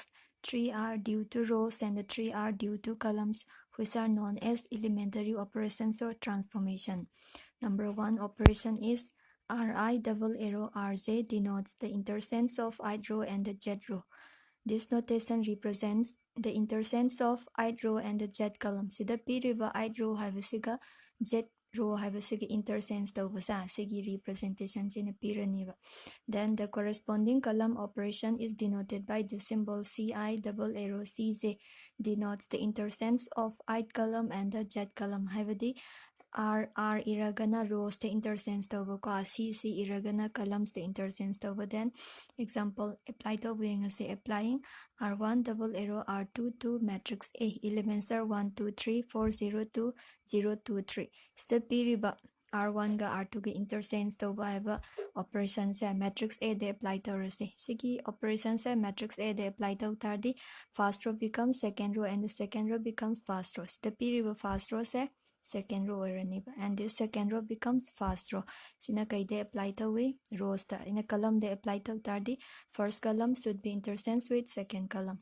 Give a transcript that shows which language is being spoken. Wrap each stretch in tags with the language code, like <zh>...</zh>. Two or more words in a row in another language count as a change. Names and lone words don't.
<en>3 are due to rows and 3 are due to columns, which are known as elementary operations or transformation. Number 1 operation is Ri double arrow Rj denotes the interchange of ith row and the jth row. This notation represents the interchange of ith row and the j column.</en> <mni>Sida piriba</mni> <en>ith row</en> <mni>haibasiga</mni> <en>j row</en> <mni>haibasiga interchange tawbasa sigi representation sina piraniba.</mni> <en>Then the corresponding column operation is denoted by the symbol Ci double arrow Cj denotes the interchange of ith column and the j column</en> <mni>haibadi R iragana</mni> <en>rows the interchange</en> <mni>tawba ko C iragana</mni> <en>columns the interchange tawba. Then example apply to say applying R1 double arrow R2 to matrix A. Elements are 1 2 3 4 0 2 0 2 3.</en> <mni>Step piriba R1 ga R2 ga interchange tawba haiba operation se matrix A de apply tawrase. Sigi operation se matrix A de apply taw tardi</mni> <en>first row becomes second row and the second row becomes first row. Step piriba first row se second row and this second row becomes first row.</en> <mni>Sina kay de</mni> <en>apply</en> <mni>tawi rows ta</mni> <en>in a column</en> <mni>de apply taw tardi</mni> <en>first column should be interchanged with second column.</en>